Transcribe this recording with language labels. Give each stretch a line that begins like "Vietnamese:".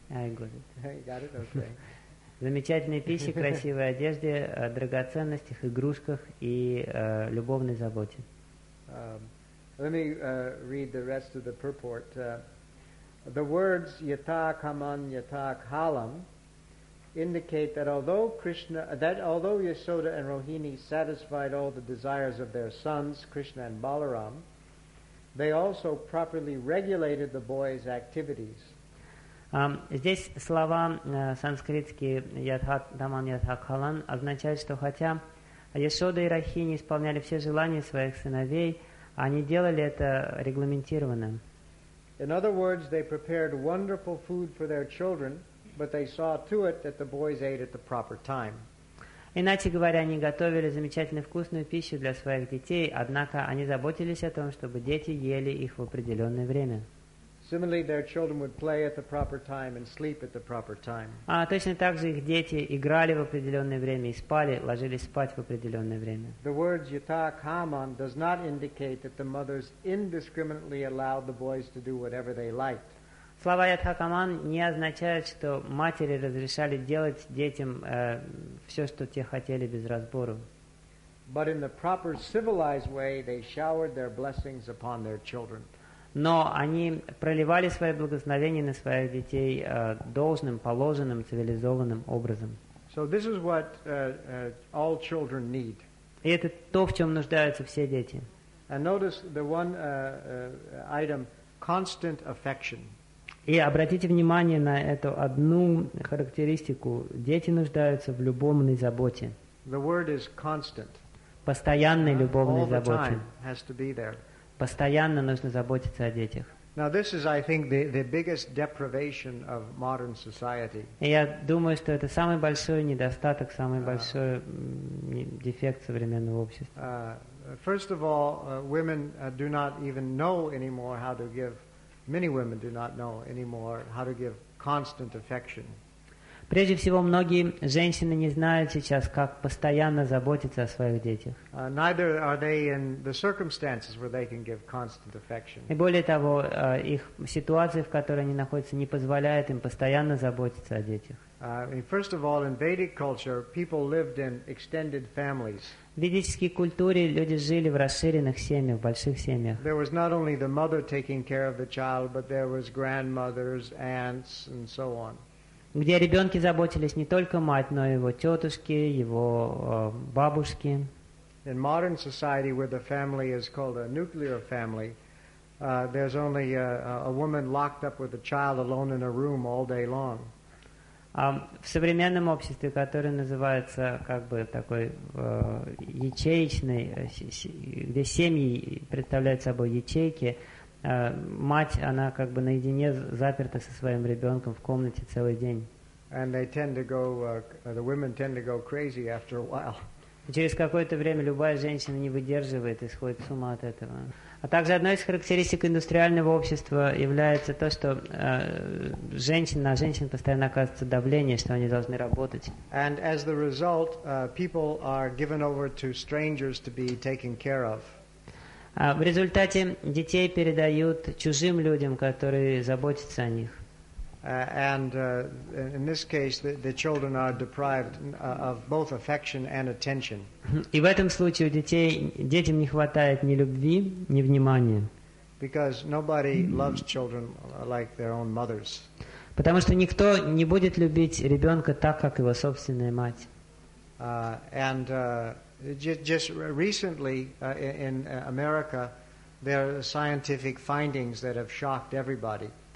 English: I got it. You got it? Okay.
Russian: Замечательной пищи, красивой одежде, драгоценностях, игрушках и любовной заботе.
English: Let me read the rest of the purport. The words yata kaman yata khalam indicate that although Krishna, that although Yasoda and Rohini satisfied all the desires of their sons, Krishna and Balaram, they also properly regulated the boys' activities.
Russian: Здесь слова санскритские «ятха даман ятха халан» означают, что хотя Ясода и Рахини исполняли все желания своих сыновей, они делали это регламентированно.
English: In other words, they prepared wonderful food for their children, but they saw to it that the boys ate at the proper time.
Russian: Иначе говоря, они готовили замечательно вкусную пищу для своих детей, однако они заботились о том, чтобы дети ели их в определенное время.
English: Similarly, their children would play at the proper time and sleep at the proper time.
Russian: Точно так же их дети играли в определенное время и спали, ложились спать в определенное время.
English: The word yata kaman does not indicate that the mothers indiscriminately allowed the boys to do whatever they liked.
Russian: Слова yata kaman не означают, что матери разрешали делать детям все, что те хотели без разбору.
English: But in the proper civilized way, they showered their blessings upon their children.
Russian: Но они проливали свои благословения на своих детей должным, положенным, цивилизованным образом.
English: So this is what all children need.
Russian: И это то, в чем нуждаются все дети.
English: And notice the one item, constant affection.
Russian: И обратите внимание на эту одну характеристику. Дети нуждаются в любовной заботе.
English: The word is constant.
Russian: Постоянной любовной заботе.
English: All the time has to be there.
Russian: Постоянно нужно заботиться о детях.
English: Now this is, I think, the biggest deprivation of modern society.
Russian: И я думаю, что это самый большой недостаток, самый большой дефект современного общества.
English: First of all, women do not even know anymore how to give. Many women do not know anymore how to give constant affection.
Russian: Прежде всего, многие женщины не знают сейчас, как постоянно заботиться о своих детях. И более того, их ситуация, в которой они находятся, не позволяет им постоянно заботиться о детях. В ведической культуре люди жили в расширенных семьях, в больших семьях.
English: There was not only the mother taking care of the child, but there was grandmothers, aunts, and so on.
Russian: Где о ребенке заботились не только мать, но и его тетушки, его бабушки.
English: In modern society, where the family is called a nuclear family, there's only a woman locked up with a child alone in a room all day long.
Russian: В современном обществе, которое называется как бы такой ячеечный, где семьи представляют собой ячейки, мать, она как бы наедине заперта со своим ребенком в комнате целый день.
English: And they tend to go, the women tend to go crazy after a while.
Russian: Через какое-то время любая женщина не выдерживает и сходит с ума от этого. А также одной из характеристик индустриального общества является то, что женщина, на женщин постоянно оказывается давление, что они должны работать.
English: And as the result, people are given over to strangers to be taken care of.
Russian: В результате детей передают чужим людям, которые заботятся о них.
English: In this case, the children are deprived of both affection and attention.
Russian: И в этом случае у детей, детям не хватает ни любви, ни внимания.
English: Because nobody loves children like their own mothers.
Russian: Потому что никто не будет любить ребенка так, как его собственная мать.
English: And just recently in America, there are scientific findings that have shocked everybody.